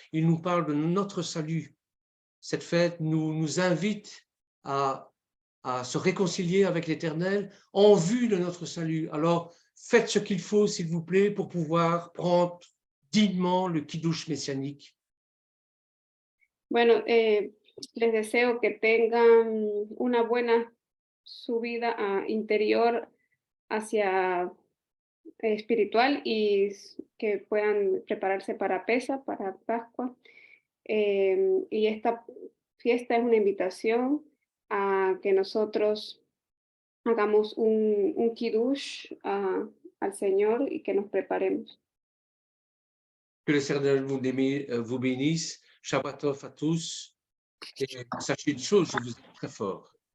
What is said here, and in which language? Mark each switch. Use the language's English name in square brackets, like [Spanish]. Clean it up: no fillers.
[French] Il nous parle de notre salut. Cette fête nous invite à se réconcilier avec l'Éternel en vue de notre salut. Alors, faites ce qu'il faut, s'il vous plaît, pour pouvoir prendre dignement le kiddush messianique. [Spanish] Bueno, les deseo que tengan una buena subida interior hacia espiritual, y que puedan prepararse para Pesa, para Pascua. Y esta fiesta es una invitación a que nosotros hagamos un kiddush al Señor y que nos preparemos. [French] Que l'Éternel vous bénisse. Shabbat Tov à tous. Et sachez une chose, je vous aime très fort.